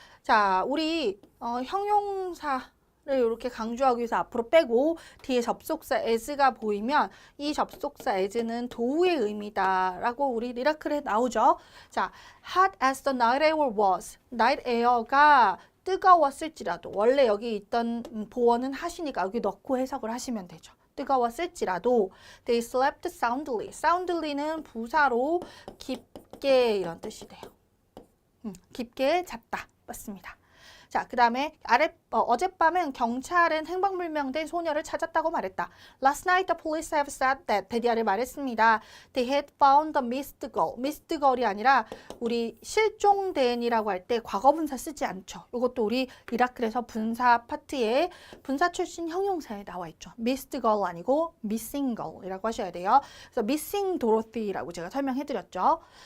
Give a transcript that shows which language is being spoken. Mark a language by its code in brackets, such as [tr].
[ko] 자, 우리 형용사 를 이렇게 강조하기 위해서 앞으로 빼고 뒤에 접속사 as가 보이면 이 접속사 as는 도우의 의미다라고 우리 미라클에 나오죠. [en] 자, hot as the night air was. [ko] night air가 뜨거웠을지라도 원래 여기 있던 보어는 hot이니까 여기 넣고 해석을 하시면 되죠. 뜨거웠을지라도 [en] they slept soundly. [ko] soundly는 부사로 깊게 이런 뜻이 돼요. 깊게 잤다. 맞습니다. 자, 그 다음에 어젯밤은 경찰은 행방불명된 소녀를 찾았다고 말했다. [en] Last night the police have said that. [ko] 대디아를 말했습니다. [en] They had found the missed girl. [ko] missed girl이 아니라 우리 실종된이라고 할 때 과거분사 쓰지 않죠. 이것도 우리 미라클에서 분사 파트에 분사 출신 형용사에 나와 있죠. missed girl 아니고 missing girl이라고 하셔야 돼요. 그래서 missing Dorothy라고 제가 설명해드렸죠.